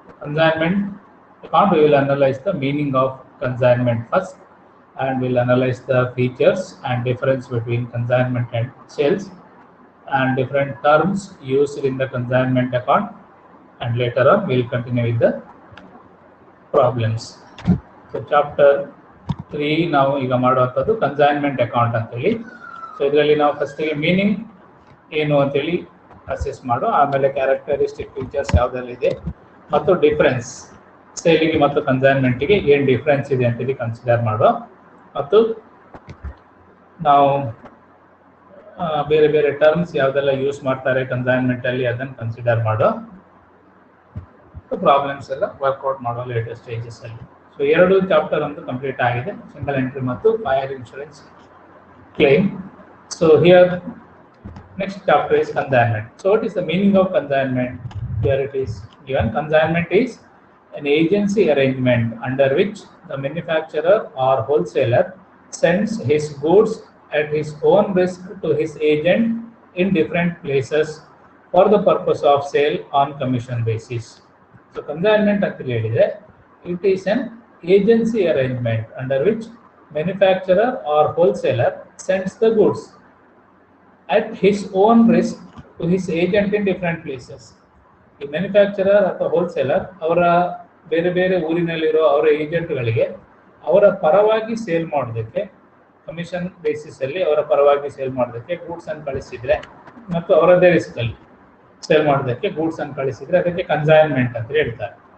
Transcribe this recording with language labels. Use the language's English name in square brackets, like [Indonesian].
[English] Consignment account, we will analyze the meaning of consignment first, and we'll analyze the features and difference between consignment and sales, and different terms used in the consignment account, and later on we'll continue with the problems. [Kannada] So chapter 3 ನಾವು ಈಗ ಮಾಡುವಂಥದ್ದು consignment account ಅಂತೇಳಿ. So ಇದರಲ್ಲಿ ನಾವು ಫಸ್ಟಿಗೆ meaning ಏನು ಅಂತೇಳಿ assess ಮಾಡು, ಆಮೇಲೆ ಕ್ಯಾರೆಕ್ಟರಿಸ್ಟಿಕ್ ಫೀಚರ್ಸ್ ಯಾವುದೆಲ್ಲ ಇದೆ ಮತ್ತು ಡಿಫ್ರೆನ್ಸ್ ಸೇಲಿಗೆ ಮತ್ತು ಕನ್ಸೈನ್ಮೆಂಟಿಗೆ ಏನು ಡಿಫ್ರೆನ್ಸ್ ಇದೆ ಅಂತೇಳಿ ಕನ್ಸಿಡರ್ ಮಾಡುವ, ಮತ್ತು ನಾವು ಬೇರೆ ಬೇರೆ ಟರ್ಮ್ಸ್ ಯಾವುದೆಲ್ಲ ಯೂಸ್ ಮಾಡ್ತಾರೆ ಕನ್ಸೈನ್ಮೆಂಟಲ್ಲಿ ಅದನ್ನು ಕನ್ಸಿಡರ್ ಮಾಡೋ, ಪ್ರಾಬ್ಲಮ್ಸ್ ಎಲ್ಲ ವರ್ಕೌಟ್ ಮಾಡೋ ಲೇಟೆಸ್ಟ್ ಸ್ಟೇಜಸ್ ಅಲ್ಲಿ. ಸೊ 2 ಚಾಪ್ಟರ್ ಒಂದು ಕಂಪ್ಲೀಟ್ ಆಗಿದೆ, ಸಿಂಗಲ್ ಎಂಟ್ರಿ ಮತ್ತು fire insurance claim. [English] So here next chapter is consignment. So what is the meaning of consignment? Here it is given. Consignment is an agency arrangement under which the manufacturer or wholesaler sends his goods at his own risk to his agent in different places for the purpose of sale on commission basis. So consignment actually ಹೇಳಿದೆ, it is an agency arrangement under which manufacturer or wholesaler sends the goods at his own risk to his agent in different places. [Kannada] ಈ manufacturer ಅಥವಾ wholesaler ಅವರ ಬೇರೆ ಬೇರೆ ಊರಿನಲ್ಲಿರೋ ಅವರ ಏಜೆಂಟ್ಗಳಿಗೆ ಅವರ ಪರವಾಗಿ sale ಮಾಡೋದಕ್ಕೆ, ಕಮಿಷನ್ ಬೇಸಿಸ್ ಅಲ್ಲಿ ಅವರ ಪರವಾಗಿ ಸೇಲ್ ಮಾಡೋದಕ್ಕೆ ಗೂಡ್ಸ್ ಅನ್ನು ಕಳಿಸಿದ್ರೆ ಮತ್ತು ಅವರದೇ ರಿಸ್ಕ್ ಅಲ್ಲಿ ಸೇಲ್ ಮಾಡೋದಕ್ಕೆ ಗೂಡ್ಸ್ ಅನ್ನು ಕಳಿಸಿದ್ರೆ ಅದಕ್ಕೆ ಕನ್ಸೈನ್ಮೆಂಟ್ ಅಂತ ಹೇಳ್ತಾರೆ.